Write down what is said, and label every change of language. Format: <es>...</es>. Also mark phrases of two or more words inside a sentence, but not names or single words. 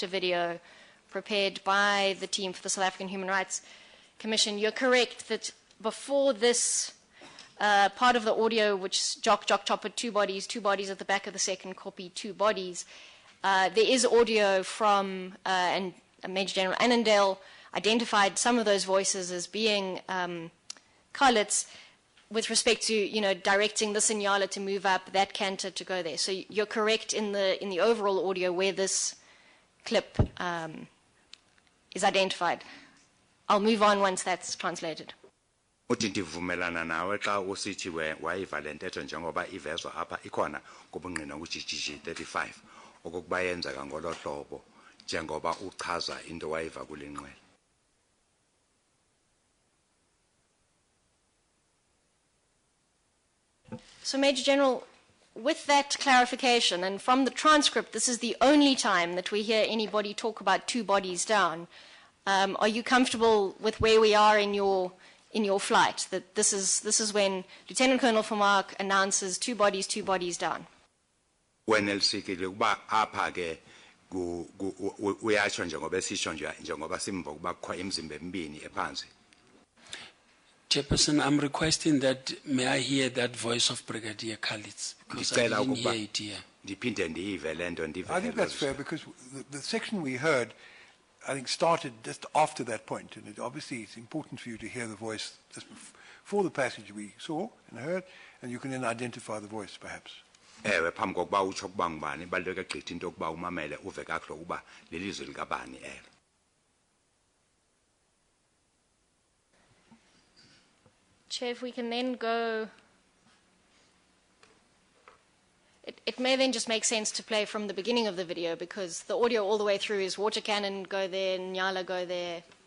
<en>video prepared by the team for the South African Human Rights Commission, you're correct that before this part of the audio, which jock, chopper, two bodies at the back of the second copy, 2 bodies, there is audio from, and Major General Annandale identified some of those voices as being Khalid's with respect to, directing the Signala to move up, that canter to go there. So you're correct in the overall audio where this clip is identified. I'll move on once that's translated.</en> <xh>Uthi ndivumelana nawe xa usithi wayiva le ntetho njengoba ivezwa apha ikhona kubungqina ku-GG 35 okokuba yenzeka ngolo hlobo njengoba uchaza into wayiva kule nqwele.</xh> <en>So, Major General, with that clarification, and from the transcript, this is the only time that we hear anybody talk about 2 bodies down. Are you comfortable with where we are in your flight? That this is when Lieutenant Colonel Vermaak announces 2 bodies down.</en> <xh>When elsikile ukuba apha ke uyatsho njengoba esitsho njengoba simva ukuba kukho imizimba emibini ephansi.</xh> <en>Chairperson, I'm requesting that may I hear that voice of Brigadier Khalid, because I didn't hear it here. I think that's fair, because the section we heard, I think, started just after that point, and obviously it's important for you to hear the voice just before the passage we saw and heard, and you can then identify the voice, perhaps.</en> <xh>Ewe phambi kokuba utsho ukuba ngubani ibaluleke gqithi into yokuba umamele uve kakuhle ukuba lelizwi likabani elo.</xh> <en>Chair, if we can then go... It may then just make sense to play from the beginning of the video, because the audio all the way through is water cannon go there, Nyala go there.</en>